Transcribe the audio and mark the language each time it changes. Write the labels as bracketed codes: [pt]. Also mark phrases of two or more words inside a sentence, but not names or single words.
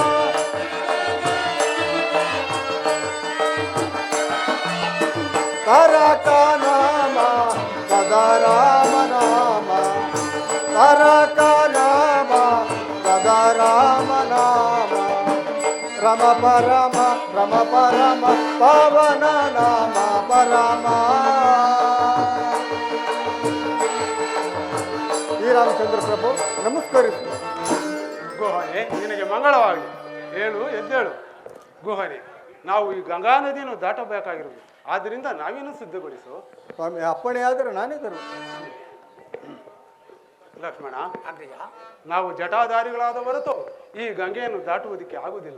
[sa] ತರಕ ನಾಮ ಸದಾ ರಾಮ ನಾಮ ತರಕ ನಾಮ ಸದಾ ರಾಮ ನಾಮ ರಮ ಪರಮ ರಮ ಪರಮ ಪಾವನ ನಾಮ ಪರಮ ಶ್ರೀರಾಮಚಂದ್ರ ಪ್ರಭು ನಮಸ್ಕರಿಸು. [kn] ಗುಹನೆ ನಿನಗೆ ಮಂಗಳವಾಗಲಿ. ಹೇಳು, ಎದ್ದೇಳು. ಗುಹನೆ, ನಾವು ಈ ಗಂಗಾ ನದಿಯನ್ನು ದಾಟಬೇಕಾಗಿರುವುದು, ಆದ್ದರಿಂದ ನಾವೇನು ಸಿದ್ಧಗೊಳಿಸು. ಸ್ವಾಮಿ ಅಪ್ಪಣೆ ಆದರೆ ನಾನೇ ತರುವೆ. ಲಕ್ಷ್ಮಣ, ನಾವು ಜಟಾಧಾರಿಗಳಾದ ಹೊರತು ಈ ಗಂಗೆಯನ್ನು ದಾಟುವುದಕ್ಕೆ ಆಗುವುದಿಲ್ಲ.